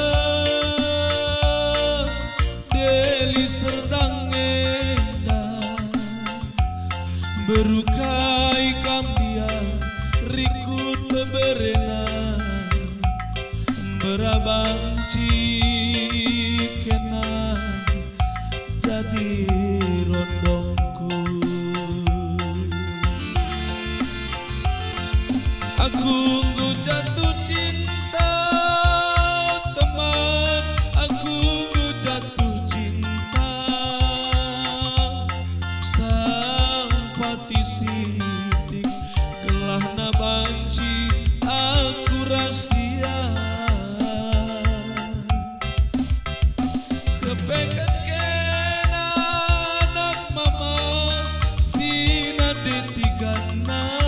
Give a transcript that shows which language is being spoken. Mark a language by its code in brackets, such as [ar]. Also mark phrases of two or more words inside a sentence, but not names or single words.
[btx] deli serdang endah berukai kam dia rikut beberena berabanci kena jadi rondongku. [id] Aku jatuh cinta, teman, aku jatuh cinta. [btx] Sampati sitik gelah nabanci aku rahasia. Kepengen kena anak mama sina de tigana.